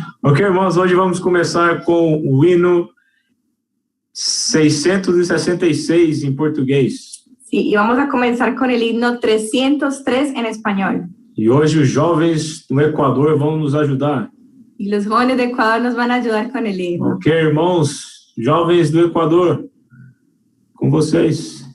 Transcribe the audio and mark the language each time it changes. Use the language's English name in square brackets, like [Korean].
[Portuguese] Ok, irmãos, hoje vamos começar com o hino 666 em português. [Spanish] Sí, y vamos a comenzar con el himno 303 en español. [Portuguese] E hoje os jovens do Equador vão nos ajudar. [Spanish] Y los jóvenes de Ecuador nos van a ayudar con el himno. [Portuguese] Ok, irmãos, jovens do Equador, com vocês.